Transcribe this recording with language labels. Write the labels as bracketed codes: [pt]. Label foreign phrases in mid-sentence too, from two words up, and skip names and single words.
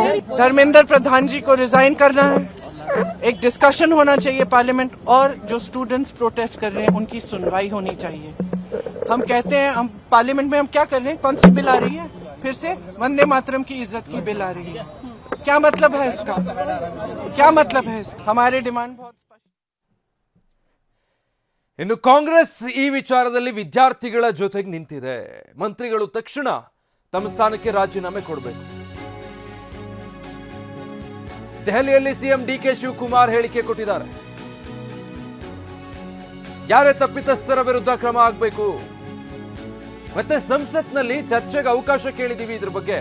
[hi] धर्मेंद्र प्रधान जी को रिजाइन करना है, एक डिस्कशन होना चाहिए पार्लियामेंट, और जो स्टूडेंट्स प्रोटेस्ट कर रहे हैं उनकी सुनवाई होनी चाहिए. हम कहते हैं, हम पार्लियामेंट में हम क्या कर रहे हैं, कौन सी बिल आ रही है, फिर से वंदे मातरम की इज्जत की बिल आ रही है. क्या मतलब है इसका, क्या मतलब है इसका? हमारी डिमांड बहुत स्पष्ट. [kn] ಇನ್ನು ಕಾಂಗ್ರೆಸ್ ಈ ವಿಚಾರದಲ್ಲಿ ವಿದ್ಯಾರ್ಥಿಗಳ ಜೊತೆಗೆ ನಿಂತಿದೆ. ಮಂತ್ರಿಗಳು ತಕ್ಷಣ ತಮ್ಮ ಸ್ಥಾನಕ್ಕೆ ರಾಜೀನಾಮೆ ಕೊಡಬೇಕು. ದೆಹಲಿಯಲ್ಲಿ ಸಿಎಂ DK ಶಿವಕುಮಾರ್ ಹೇಳಿಕೆ ಕೊಟ್ಟಿದ್ದಾರೆ. ಯಾರೇ ತಪ್ಪಿತಸ್ಥರ ವಿರುದ್ಧ ಕ್ರಮ ಆಗಬೇಕು, ಮತ್ತೆ ಸಂಸತ್ನಲ್ಲಿ ಚರ್ಚೆಗೆ ಅವಕಾಶ ಕೇಳಿದೀವಿ ಇದ್ರ ಬಗ್ಗೆ.